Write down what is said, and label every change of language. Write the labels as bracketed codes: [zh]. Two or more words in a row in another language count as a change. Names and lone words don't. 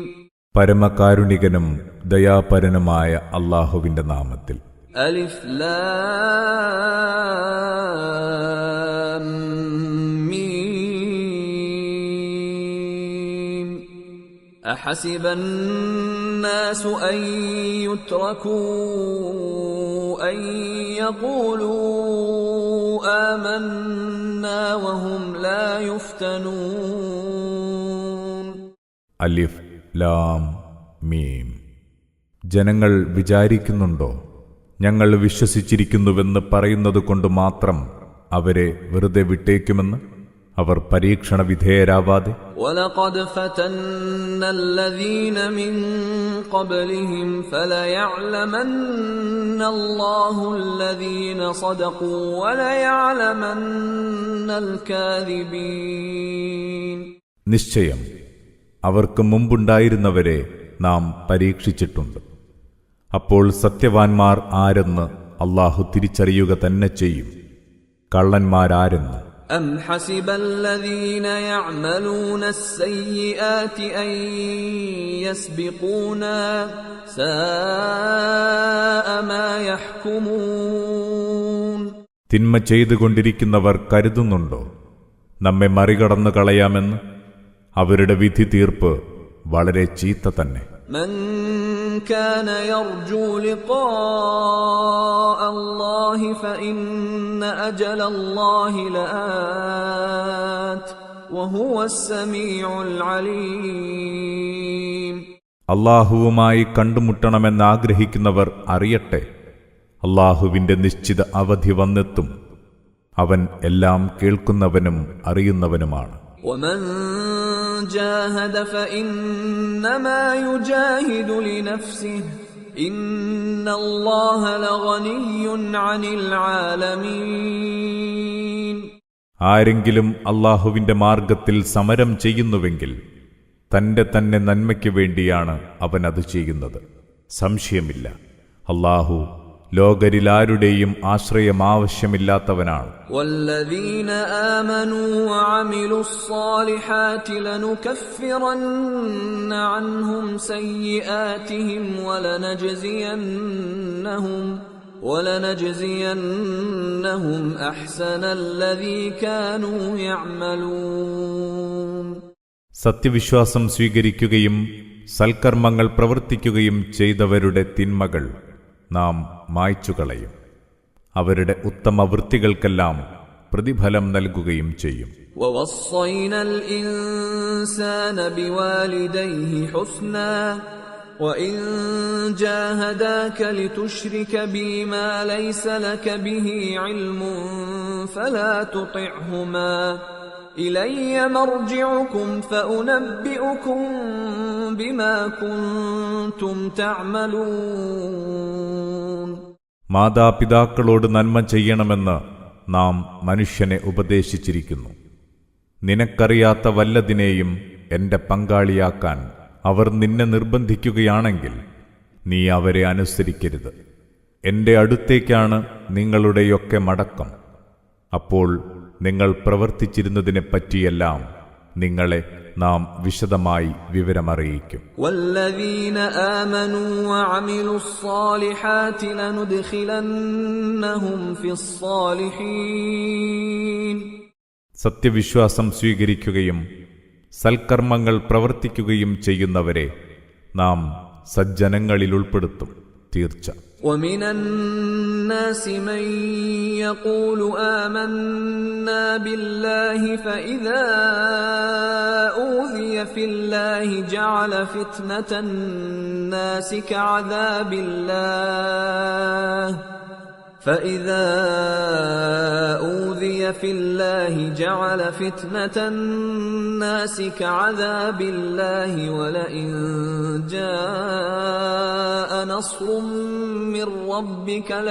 [ml] പരമകാരുണികനും ദയാപരനുമായ അല്ലാഹുവിന്റെ നാമത്തിൽ. [ar] الم. അഹസിബ الناس أن يتركوا أن يقولوا آمنا وهم لا يفتنون. الم. [ml] ജനങ്ങൾ വിചാരിക്കുന്നുണ്ടോ ഞങ്ങൾ വിശ്വസിച്ചിരിക്കുന്നുവെന്ന് പറയുന്നത് കൊണ്ട് മാത്രം അവരെ വെറുതെ വിട്ടേക്കുമെന്ന്? അവർ പരീക്ഷണ വിധേയരാവാതെ [ar] وَلَقَدْ فَتَنَّا الَّذِينَ مِن قَبْلِهِمْ فَلَيَعْلَمَنَّ اللَّهُ الَّذِينَ صَدَقُوا وَلَيَعْلَمَنَّ الْكَاذِبِينَ. [ml] നിശ്ചയം അവർക്ക് മുമ്പുണ്ടായിരുന്നവരെ നാം പരീക്ഷിച്ചിട്ടുണ്ട്. അപ്പോൾ സത്യവാൻമാർ ആരെന്ന് അല്ലാഹു തിരിച്ചറിയുക തന്നെ ചെയ്യും, കള്ളന്മാരാരെന്ന്. [ar] أَمْ حَسِبَ الَّذِينَ يَعْمَلُونَ السَّيِّئَاتِ أَن يَسْبِقُونَا سَاءَ مَا يَحْكُمُونَ. [ml] തിന്മ ചെയ്തുകൊണ്ടിരിക്കുന്നവർ കരുതുന്നുണ്ടോ നമ്മെ മറികടന്നു കളയാമെന്ന്? അവരുടെ വിധി തീർപ്പ് വളരെ ചീത്ത തന്നെ. [ar] من كان يرجو لقاء الله فإن أجل الله لآت وهو السميع العليم. [ml] അല്ലാഹുവുമായി കണ്ടുമുട്ടണമെന്ന് ആഗ്രഹിക്കുന്നവർ അറിയട്ടെ, അല്ലാഹുവിന്റെ നിശ്ചിത അവധി വന്നെത്തും. അവൻ എല്ലാം കേൾക്കുന്നവനും അറിയുന്നവനുമാണ്. [ar] ومن جاهد فإنما يجاهد لنفسه إن الله لغني عن العالمين. [ml] ആരെങ്കിലും അല്ലാഹുവിന്റെ മാർഗത്തിൽ സമരം ചെയ്യുന്നുവെങ്കിൽ തന്റെ തന്നെ നന്മയ്ക്ക് വേണ്ടിയാണ് അവൻ അത് ചെയ്യുന്നത്. സംശയമില്ല, അല്ലാഹു ലോകരിലാരുടെയും ആശ്രയം ആവശ്യമില്ലാത്തവനാണ്. [ar] والذين آمنوا وعملوا الصالحات لنكفرن عنهم سيئاتهم ولنجزينهم أحسن الذي كانوا يعملون. [ml] സത്യവിശ്വാസം സ്വീകരിക്കുകയും സൽക്കർമ്മങ്ങൾ പ്രവർത്തിക്കുകയും ചെയ്തവരുടെ തിന്മകൾ നാം മായ്ച്ചുകളയും. അവരുടെ ഉത്തമ വൃത്തികൾക്കെല്ലാം പ്രതിഫലം നൽകുകയും ചെയ്യും. [ar] وَوَصَّيْنَا الْإِنسَانَ بِوَالِدَيْهِ حُسْنًا وَإِن جَاهَدَاكَ لِتُشْرِكَ بِي مَا لَيْسَ لَكَ بِهِ عِلْمٌ فَلَا تُطِعْهُمَا إِلَيَّ مَرْجِعُكُمْ فَأُنَبِّئُكُم بِمَا كُنتُمْ تَعْمَلُونَ. [ml] മാതാപിതാക്കളോട് നന്മ ചെയ്യണമെന്ന് നാം മനുഷ്യനെ ഉപദേശിച്ചിരിക്കുന്നു. നിനക്കറിയാത്ത വല്ലതിനെയും എന്റെ പങ്കാളിയാക്കാൻ അവർ നിന്നെ നിർബന്ധിക്കുകയാണെങ്കിൽ നീ അവരെ അനുസരിക്കരുത്. എന്റെ അടുത്തേക്കാണ് നിങ്ങളുടെയൊക്കെ മടക്കം. അപ്പോൾ നിങ്ങൾ പ്രവർത്തിച്ചിരുന്നതിനെപ്പറ്റിയെല്ലാം നിങ്ങളെ നാം വിശദമായി വിവരമറിയിക്കും. [ar] والذين آمنوا وعملوا الصالحات لندخلنهم في الصالحين. [ml] സത്യവിശ്വാസം സ്വീകരിക്കുകയും സൽക്കർമ്മങ്ങൾ പ്രവർത്തിക്കുകയും ചെയ്യുന്നവരെ നാം സജ്ജനങ്ങളിൽ ഉൾപ്പെടുത്തും, തീർച്ച. [ar] ومن الناس من يقول آمنا بالله فإذا أوذي في الله جعل فتنة الناس كعذاب الله فإذا أوذي في الله جعل فتنة الناس كعذاب الله ولئن جاء نصر من ربك